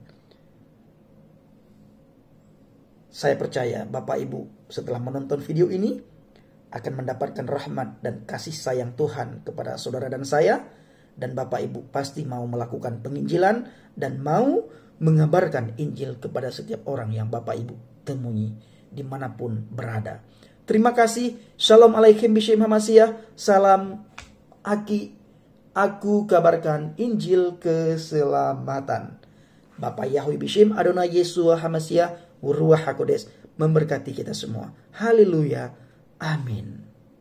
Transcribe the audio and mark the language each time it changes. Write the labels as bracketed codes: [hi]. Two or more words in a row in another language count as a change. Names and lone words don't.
[id] Saya percaya Bapak Ibu setelah menonton video ini akan mendapatkan rahmat dan kasih sayang Tuhan kepada saudara dan saya. Dan Bapak Ibu pasti mau melakukan penginjilan dan mau mengabarkan Injil kepada setiap orang yang Bapak Ibu temui dimanapun berada. Terima kasih. [he] שלום עליכם בשם המשיח. [id] Salam Aki. Aku kabarkan Injil keselamatan. Bapak Yahweh [he] בשם אדוני ישוע המשיח. רוח הקודש [id] memberkati kita semua. Haleluya. Amin.